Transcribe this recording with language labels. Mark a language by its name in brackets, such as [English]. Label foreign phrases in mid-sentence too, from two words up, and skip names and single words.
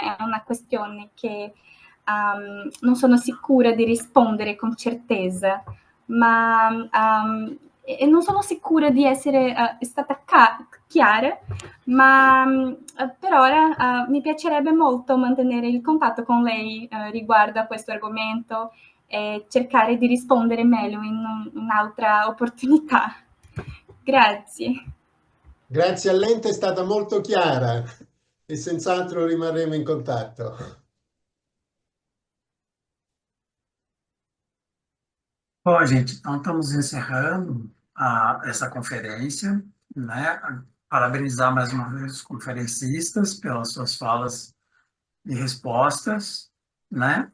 [Italian] È una questione che non sono sicura di rispondere con certezza, ma e non sono sicura di essere stata chiara, ma per ora mi piacerebbe molto mantenere il contatto con lei riguardo a questo argomento e cercare di rispondere meglio in un'altra opportunità. Grazie. Grazie a Lente, è stata molto chiara e senz'altro rimarremo in contatto. [Portuguese] Bom, gente, então estamos encerrando essa conferência, né? Parabenizar mais uma vez os conferencistas pelas suas falas e respostas, né?